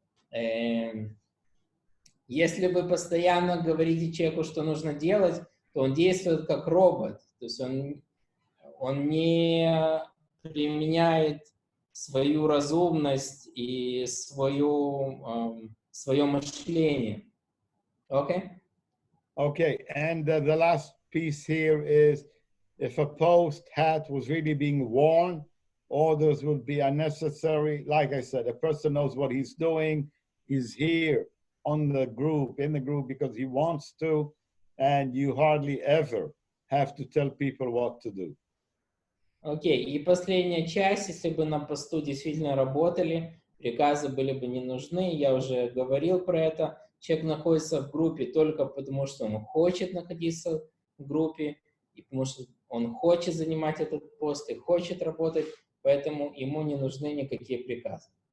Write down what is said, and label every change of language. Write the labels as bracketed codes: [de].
[ru] Если вы постоянно говорите человеку, что нужно делать, то он действует как робот, то есть он не применяет свою разумность и свое мышление. [en] Okay? Okay, and the last piece here is, if a post hat was really being worn, orders would be unnecessary. Like I said, a person knows what he's doing. He's here on the group, in the group, because he wants to, and you hardly ever have to tell people what to do. [ru] Окей, и последняя часть, если бы на посту действительно работали, приказы были бы не нужны, я уже говорил про это. Человек находится в группе только потому, что он хочет находиться в группе, и потому что он хочет занимать этот пост и хочет работать, поэтому ему не нужны никакие приказы.